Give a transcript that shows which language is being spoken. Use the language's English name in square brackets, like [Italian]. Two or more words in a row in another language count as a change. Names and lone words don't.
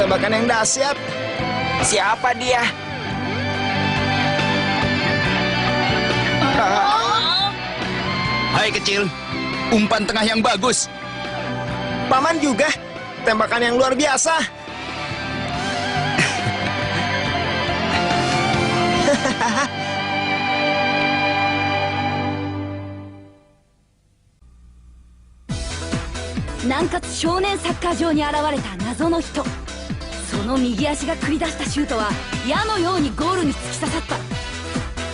[Indonesian] tembakan yang dahsyat. Siapa dia? Hai kecil, umpan tengah yang bagus. Paman juga, tembakan yang luar biasa. [Japanese] 南葛少年サッカー場に現れた謎の人。その右足が繰り出したシュートは矢のようにゴールに突き刺さった。